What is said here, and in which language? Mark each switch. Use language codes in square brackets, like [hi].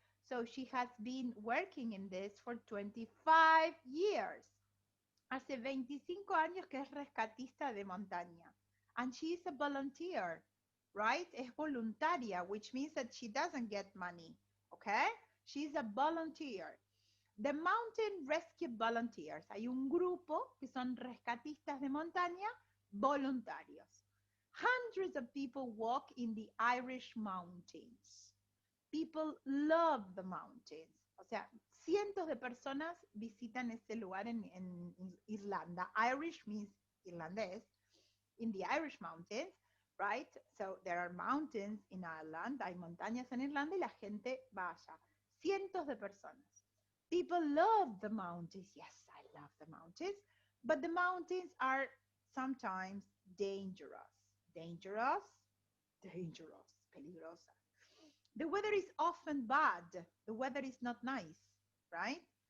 [en] So she has been working in this for 25 years. [es] Hace 25 años que es rescatista de montaña. [en] And she is a volunteer, right? [es] Es voluntaria, [en] which means that she doesn't get money, okay? She's a volunteer. The Mountain Rescue Volunteers. [es] Hay un grupo que son rescatistas de montaña voluntarios. [en] Hundreds of people walk in the Irish mountains. People love the mountains. [es] O sea, cientos de personas visitan este lugar en Irlanda. [en] Irish means irlandés. In the Irish mountains, right? So there are mountains in Ireland. [es] Hay montañas en Irlanda y la gente va allá. Cientos de personas. [en] People love the mountains. Yes, I love the mountains. But the mountains are sometimes dangerous. Dangerous, dangerous, peligrosa. The weather is often bad. The weather is not nice, right?